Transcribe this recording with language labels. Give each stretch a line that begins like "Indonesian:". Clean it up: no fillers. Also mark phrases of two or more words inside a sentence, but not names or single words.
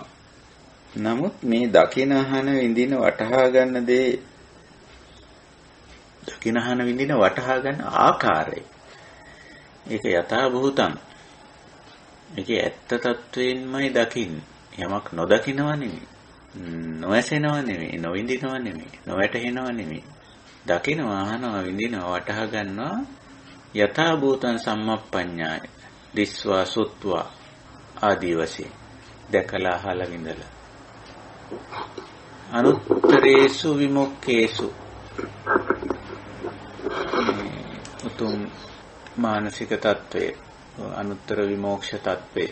Sinhala: නමුත් මේ දකින අහන විඳින වටහා ගන්න දේ දකින අහන විඳින වටහා ගන්න ආකාරය ඒක
Pali: යථා භූතං.
Sinhala: ඒකේ ඇත්ත තත්වයෙන්මයි දකින්නේ. යමක් නොදකිනව නෙමෙයි. නොඇසෙනව නෙමෙයි, නොවිඳිනව නෙමෙයි, නොවැටහෙනව නෙමෙයි. දකිනවා, අහනවා, විඳිනවා, වටහා ගන්නවා
Pali: යථා භූතං සම්මප්පඤ්ඤාය දිස්වා සුත්වා
Sinhala: ආදී වශයෙන් දැකලා අහලා විඳලා
Pali: අනුත්තරේසු විමුක්ඛේසු
Sinhala: උතුම් මානසික තත්වයේ අනුත්තර විමෝක්ෂ තත්වේ.